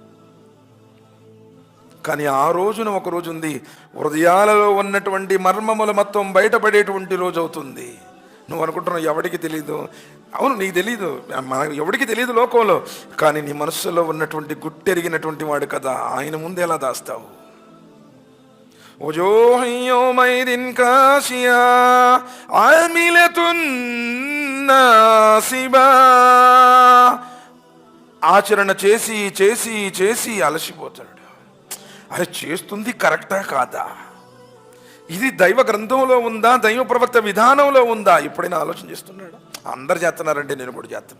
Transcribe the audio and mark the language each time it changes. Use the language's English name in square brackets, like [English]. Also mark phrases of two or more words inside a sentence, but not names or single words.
[Telugu] కానీ ఆ రోజున ఒక రోజు ఉంది, హృదయాలలో ఉన్నటువంటి మర్మములు మొత్తం బయటపడేటువంటి రోజు అవుతుంది. నువ్వు అనుకుంటున్నావు ఎవడికి తెలీదు. అవును, నీకు తెలీదు, ఎవడికి తెలియదు లోకంలో. కానీ నీ మనస్సులో ఉన్నటువంటి గుట్టెరిగినటువంటి వాడు కదా, ఆయన ముందు ఎలా దాస్తావు? [Arabic] وجوه يومئذ كاسية عاملة ناصبة. [Telugu] ఆచరణ చేసి అలసిపోతాడు. అది చేస్తుంది కరెక్టా కాదా? ఇది దైవ గ్రంథంలో ఉందా? దైవ ప్రవక్త విధానంలో ఉందా? ఎప్పుడైనా ఆలోచన చేస్తున్నాడు? అందరు చేస్తున్నారంటే నేను కూడా చేస్తున్నా.